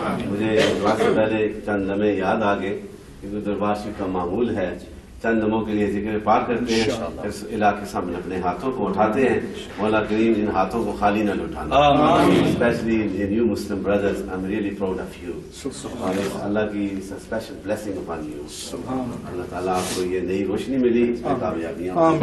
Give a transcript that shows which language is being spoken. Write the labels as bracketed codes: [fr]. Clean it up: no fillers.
[ur] مجھے دعا سے پہلے چند لمحے یاد آ گئے کیونکہ دربار شریف کا معمول ہے چند لمحوں کے لیے ذکر پاک کرتے ہیں, اس علاقے سے ہم اپنے ہاتھوں کو اٹھاتے ہیں. مولا کریم ان ہاتھوں کو خالی نہ لٹانا. [en] Especially the new Muslim brothers, I'm really proud of you. [ur] اللہ کی [en] special blessing upon you. [ur] اللہ تعالیٰ آپ کو یہ نئی روشنی ملی, کامیابیاں.